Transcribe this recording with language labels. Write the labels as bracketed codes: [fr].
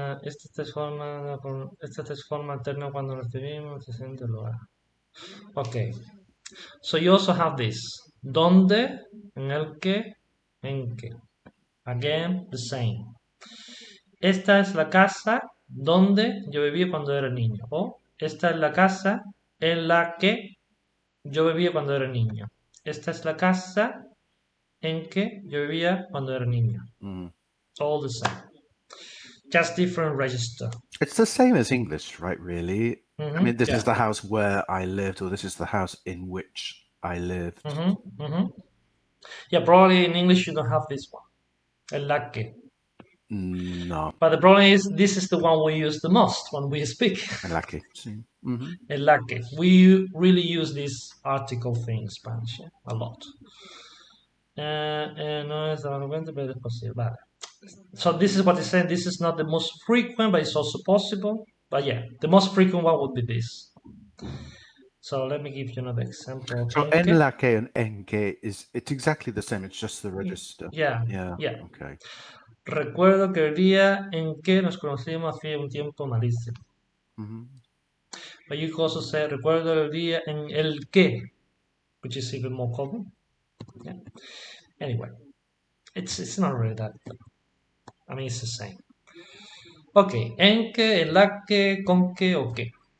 [es] Esta es forma alterna cuando recibimos, se siente el lugar. [en] Okay, so you also have this. [es] Donde, en el que, en que. [en] Again, the same. [es] Esta es la casa donde yo vivía cuando era niño. O esta es la casa en la que yo vivía cuando era niño. Esta es la casa en que yo vivía cuando era niño. Mm. [en] All the same. Just different register. It's the same as English, right? Really. I mean, this is Yeah. the house where I lived, or this is the house in which I lived. Yeah, probably in English you don't have this one. [es] El la que. No, [en] But the problem is this is the one we use the most when we speak. lucky. Mm-hmm. [es] El la que. [en] We really use this article thing in Spanish, yeah, a lot. [es] No es frecuente, pero es posible. Vale. [en] So this is what it's saying. This is not the most frequent, but it's also possible. But yeah, the most frequent one would be this. So let me give you another example. So [es] En que. [en] enlaque and enque it's exactly the same. It's just the register. Yeah, Yeah. yeah. Okay. [es] Recuerdo que el día en que nos conocimos hacía un tiempo malísimo. Mm-hmm. [en] But you could also say, [es] recuerdo el día en el que, [en] which is even more common. Yeah. Anyway, it's not really that. I mean, it's the same. [es] Ok, en que, en la que, con que, o qué.